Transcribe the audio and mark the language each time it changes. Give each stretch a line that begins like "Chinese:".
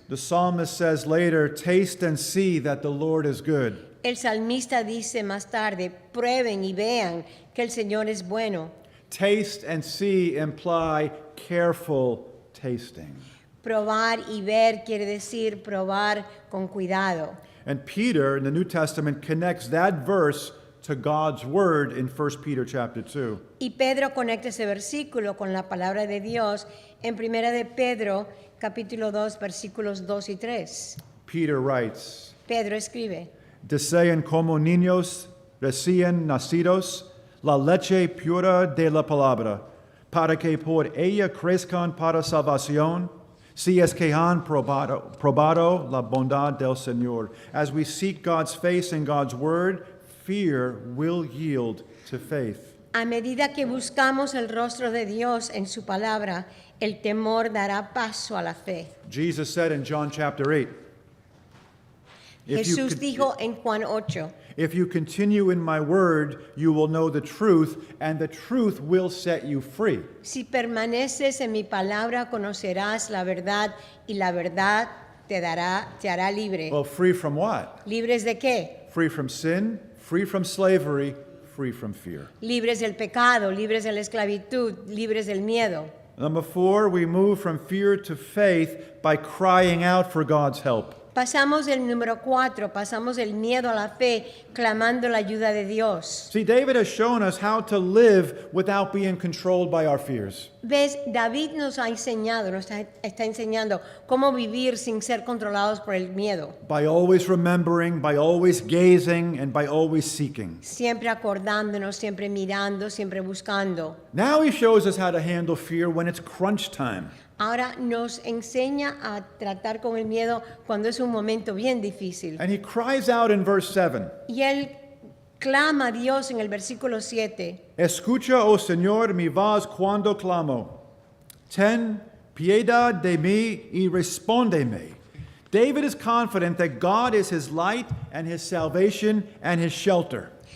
English: The psalmist says later, taste and see that the Lord is good.
Spanish: El salmista dice más tarde, prueben y vean que el Señor es bueno.
English: Taste and see imply careful tasting.
Spanish: Probar y ver quiere decir probar con cuidado.
English: And Peter in the New Testament connects that verse to God's word in 1 Peter chapter 2.
Spanish: Y Pedro conecta ese versículo con la palabra de Dios en 1 de Pedro, capítulo 2, versículos 2 y 3.
English: Peter writes,
Spanish: Pedro escribe, Deseen como niños recién nacidos la leche pura de la palabra, para que por ella crezcan para salvación, si es que han probado la bondad del Señor.
English: As we seek God's face and God's word, fear will yield to faith.
Spanish: a medida que buscamos el rostro de Dios en su palabra, el temor dará paso a la fe.
English: Jesus said in John chapter 8,
Spanish: Jesús dijo en Juan 8,
English: if you continue in my word, you will know the truth, and the truth will set you free.
Spanish: si permaneces en mi palabra, conocerás la verdad y la verdad te hará libre.
English: Well, free from what?
Spanish: ¿Libres de qué?
English: Free from sin, free from slavery, free from fear.
Spanish: Libres del pecado, libres de la esclavitud, libres del miedo.
English: Number 4, we move from fear to faith by crying out for God's help.
Spanish: Pasamos del número 4, pasamos del miedo a la fe, clamando la ayuda de Dios.
English: See, David has shown us how to live without being controlled by our fears.
Spanish: ¿Ves? David nos ha enseñado, está enseñando cómo vivir sin ser controlados por el miedo.
English: By always remembering, by always gazing, and by always seeking.
Spanish: Siempre acordándonos, siempre mirando, siempre buscando.
English: Now he shows us how to handle fear when it's crunch time.
Spanish: Ahora nos enseña a tratar con el miedo cuando es un momento bien difícil.
English: And he cries out in verse 7,
Spanish: Y él clama a Dios en el versículo 7. Escucha, oh Señor, mi voz cuando clamo. Ten piedad de mí y respóndeme.
English: David is confident that God is his light and his salvation and his shelter.